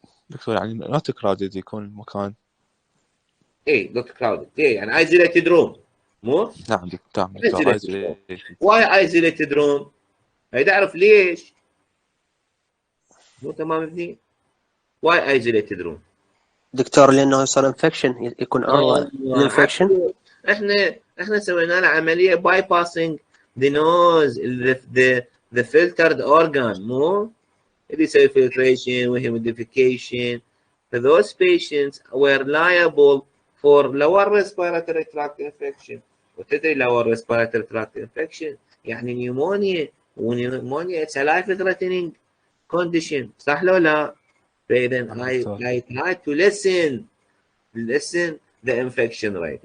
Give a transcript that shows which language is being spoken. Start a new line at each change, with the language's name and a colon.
Arabic: دكتور يعني
English: not crowded
Arabic: يكون المكان. ايه
English: not crowded،
Arabic: ايه يعني
English: isolated room،
Arabic: مو؟ نعم دكتور isolated. واي
English: isolated room؟
Arabic: هيدا اعرف ليش؟ مو تمام ابني؟ واي isolated room؟ دكتور لانه يصير انفكشن، يكون عرضه للانفكشن. احنا سوينا له عمليه باي باسنج ذا نوز، ذا
English: filtered organ،
Arabic: مو؟ اللي يسوي filtration وهيموديفيكيشن.
English: those patients were liable for lower respiratory tract infection.
Arabic: وتدري
English: lower respiratory tract infection
Arabic: يعني نيومونيا، ونيومونيا
English: it's a life threatening condition،
Arabic: صح لو لا؟ فإذا
English: I try to lessen the infection rate.